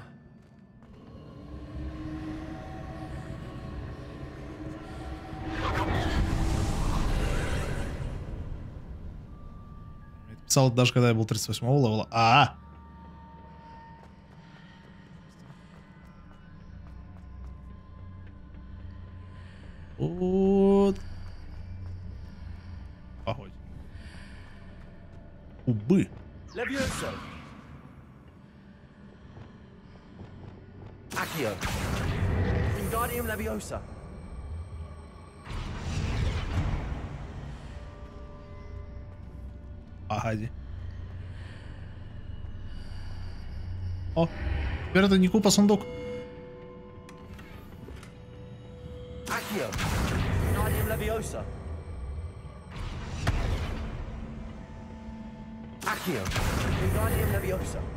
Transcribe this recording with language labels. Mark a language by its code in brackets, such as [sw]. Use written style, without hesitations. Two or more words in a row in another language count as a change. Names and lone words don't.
[ru] Я писал это даже когда я был 38-го левела. Вот. Погодь. Убы. Accio. Wingardium Leviosa. Погоди. О, теперь это не купа сундук. Accio. Wingardium Leviosa. Accio. Wingardium Leviosa.